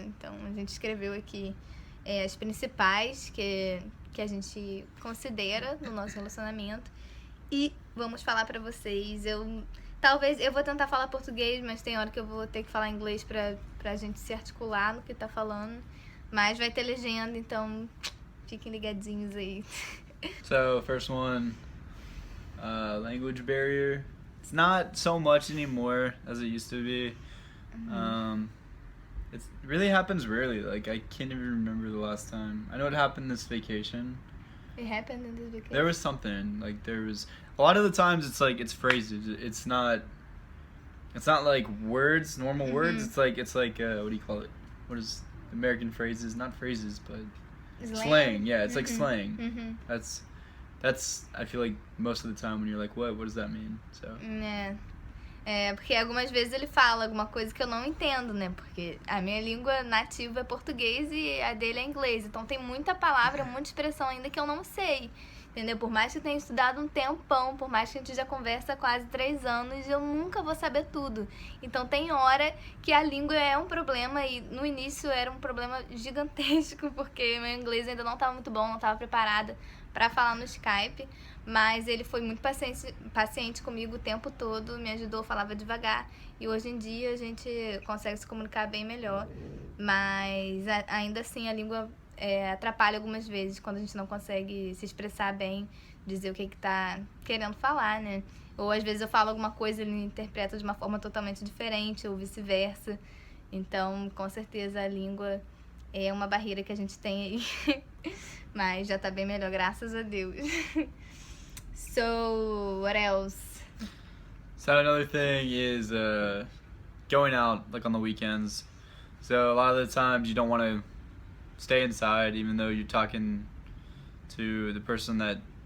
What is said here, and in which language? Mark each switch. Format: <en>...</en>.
<pt>Então, a gente escreveu aqui as principais que a gente considera no nosso relacionamento. E vamos falar pra vocês. Talvez eu vou tentar falar português, mas tem hora que eu vou ter que falar inglês pra gente se articular no que tá falando. Mas vai ter legenda, então fiquem ligadinhos aí.</pt> <en>So, first one, language barrier. It's not so much anymore as it used to be. It really happens rarely. Like, I can't even remember the last time. I know it happened this vacation. It happened in this vacation. There was something. Like, there was a lot of the times it's like it's phrases. It's not like words, normal words. It's like what do you call it? What is American phrases? Not phrases, but slang. Yeah, it's like slang. That's I feel like most of the time when you're like, what does that mean? So</en> <pt>porque algumas vezes ele fala alguma coisa que eu não entendo, né? Porque a minha língua nativa é português e a dele é inglês. Então tem muita palavra, muita expressão ainda que eu não sei, entendeu? Por mais que eu tenha estudado um tempão, por mais que a gente já conversa há quase 3 anos, eu nunca vou saber tudo. Então tem hora que a língua é um problema, e no início era um problema gigantesco, porque meu inglês ainda não estava muito bom, não estava preparada para falar no Skype. Mas ele foi muito paciente comigo o tempo todo, me ajudou, falava devagar. E hoje em dia a gente consegue se comunicar bem melhor. Mas ainda assim a língua atrapalha algumas vezes quando a gente não consegue se expressar bem, dizer o que tá querendo falar, né? Ou às vezes eu falo alguma coisa e ele interpreta de uma forma totalmente diferente, ou vice-versa. Então, com certeza a língua é uma barreira que a gente tem aí. Mas já tá bem melhor, graças a Deus.</pt> <en>So, what else? So another thing is going out, like on the weekends. So a lot of the times you don't want to stay inside, even though you're talking to the person that...</en>